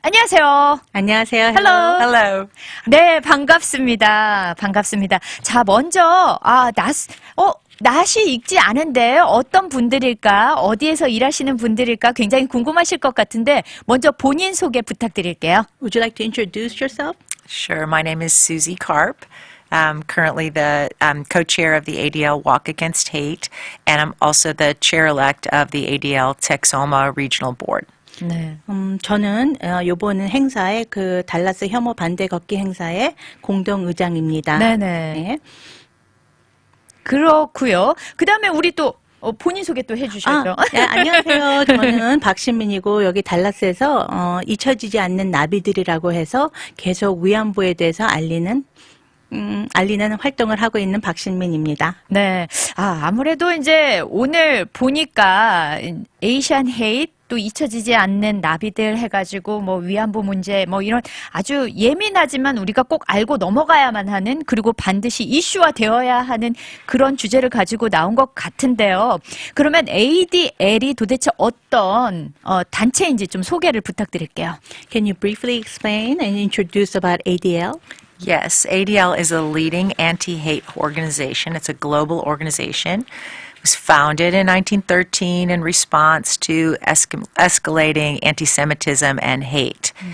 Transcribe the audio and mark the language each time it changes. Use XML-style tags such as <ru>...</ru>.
<ko>안녕하세요. 안녕하세요.</ko> <en>Hello. Hello.</en> <ko>네, 반갑습니다. 반갑습니다. 자, 먼저, 낯이 익지 않은데 어떤 분들일까, 어디에서 일하시는 분들일까 굉장히 궁금하실 것 같은데, 먼저 본인 소개 부탁드릴게요.</ko> <en>Would you like to introduce yourself? Sure. My name is Susie Karp. I'm currently the co-chair of the ADL Walk Against Hate, and I'm also the chair-elect of the ADL Texoma Regional Board.</en> <ko>네. 저는 요번 행사에 그 달라스 혐오 반대 걷기 행사의 공동 의장입니다. 네네. 네. 그렇고요. 그 다음에 우리 또, 본인 소개 또 해주셔야죠. 네, 안녕하세요. 저는 박신민이고 여기 달라스에서 잊혀지지 않는 나비들이라고 해서 계속 위안부에 대해서 알리는 활동을 하고 있는 박신민입니다. 네. 아무래도 이제 오늘 보니까 에이시안 헤이트 또 잊혀지지 않는 나비들 해가지고 뭐 위안부 문제 뭐 이런 아주 예민하지만 우리가 꼭 알고 넘어가야만 하는 그리고 반드시 이슈화 되어야 하는 그런 주제를 가지고 나온 것 같은데요. 그러면 ADL이 도대체 어떤 단체인지 좀 소개를 부탁드릴게요.</ko> <en>Can you briefly explain and introduce about ADL? Yes, ADL is a leading anti-hate organization. It's a global organization. It was founded in 1913 in response to escalating anti-Semitism and hate.</en>